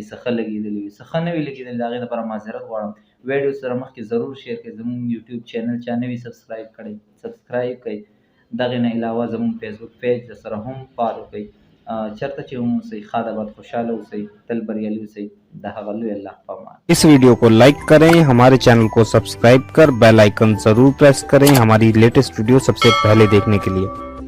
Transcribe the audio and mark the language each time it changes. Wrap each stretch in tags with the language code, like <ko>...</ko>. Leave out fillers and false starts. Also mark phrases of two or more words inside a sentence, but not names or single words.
<ps>څه ښه لګېدلي وي، څه ښه نه وي لګېدلي، د هغې دپاره معذرت غواړم. ویډیو سره مخکې ضرور شیر کړئ. زموږ یوټیوب چینل چا نه وي سبسکرایب کړی، سبسکرایب کړئ. دغې نه علاوه زموږ فیسبوک پیج سره هم فالو کړئ. چرته چې هم اوسئ، ښاد آباد خوشحاله اوسئ، تل بریالي اوسئ. د هغه لوی الله په امان.</ps> <hi>इस वीडियो को लाइक करें, हमारे चैनल को सब्सक्राइब कर</hi> <en>bell icon</en> <hi>जरूर प्रेस करें हमारी</hi> <en>latest video</en> <hi>सबसे पहले देखने के लिए।</hi>